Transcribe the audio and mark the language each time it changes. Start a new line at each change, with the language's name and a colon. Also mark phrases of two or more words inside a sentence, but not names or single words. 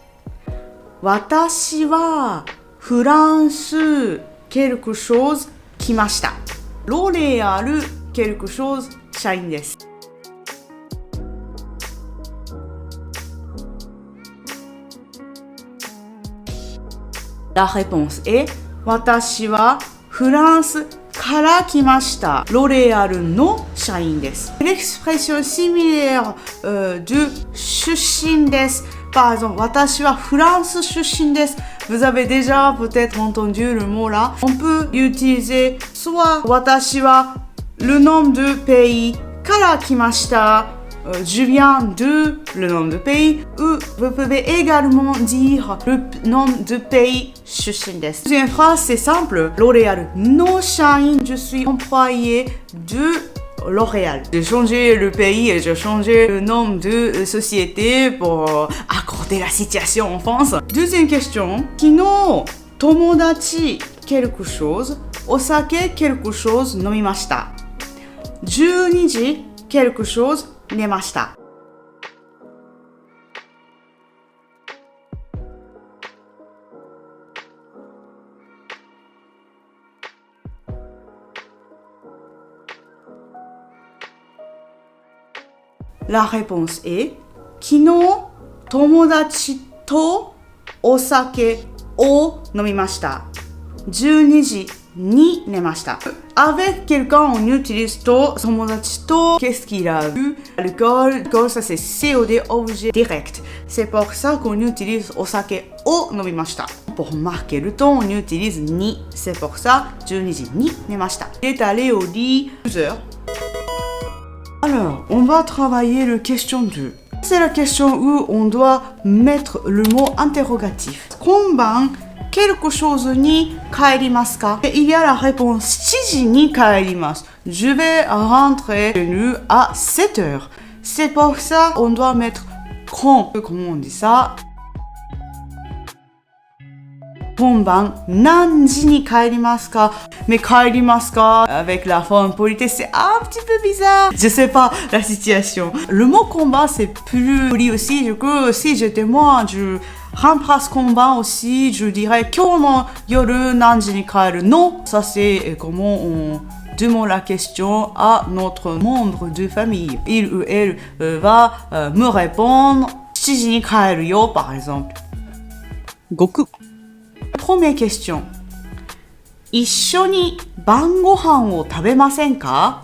Japanese: 私はフランス
French: quelque chose
Japanese: 来ました. L'Oréal
French: quelque chose
Japanese: 社員です.
French: La réponse est
Japanese: 私はフランスから来ました. ロレアルの社員です.
French: L'expression similaire de
Japanese: 出身です.
French: Par exemple,
Japanese: 私はフランス出身です.
French: Vous avez déjà peut-être entendu le mot là. On peut utiliser soit
Japanese: 私は
French: le nom de pays
Japanese: から来ました.
French: Je viens de le nom de pays, ou vous pouvez également dire le nom de pays
Japanese: 出身です.
French: Deuxième phrase, c'est simple.
Japanese: ロレアルの社員,
French: je suis employé de L'Oréal. J'ai changé le pays et j'ai changé le nom de société pour accorder la situation en France. Deuxième question.
Japanese: 昨日、友達
French: quelque chose,
Japanese: お酒
French: quelque chose
Japanese: 飲みました. 12 時
French: quelque chose
Japanese: 寝ました.
French: La réponse est
Japanese: 昨日友達とお酒を飲みました. 12 時に寝ました.
French: Avec quelqu'un, on utilise
Japanese: と、友達と,
French: qu'est-ce qu'il a bu? L'alcool, ça c'est COD, objet direct. C'est pour ça qu'on utilise
Japanese: お酒を飲みました.
French: Pour marquer le temps, on utilise ni. C'est pour ça,
Japanese: 12時に寝ました.
French: Il est allé au lit 12 heures. Alors, on va travailler le question 2. C'est la question où on doit mettre le mot interrogatif.
Japanese: 今晩,
French: quelque chose
Japanese: に帰りますか?
French: Et il y a la réponse
Japanese: 7時に帰ります.
French: Je vais rentrer chez nous à 7 heures. C'est pour ça qu'on doit mettre quand. Comment on dit ça?
Japanese: 今晩、何時に帰りますか?
French: Mais
Japanese: 帰りますか
French: avec la forme politesse, c'est un petit peu bizarre. Je sais pas la situation. Le mot combat, c'est plus poli aussi. Du coup, si j'étais moi, je remplace combat aussi. Je dirais
Japanese: 今日の夜何時に帰るの.
French: Ça, c'est comment on demande la question à notre membre de famille. Il ou elle va me répondre
Japanese: 7時に帰るよ,
French: par exemple. Goku. Première question.
Japanese: 一緒に晩ご飯を食べませんか?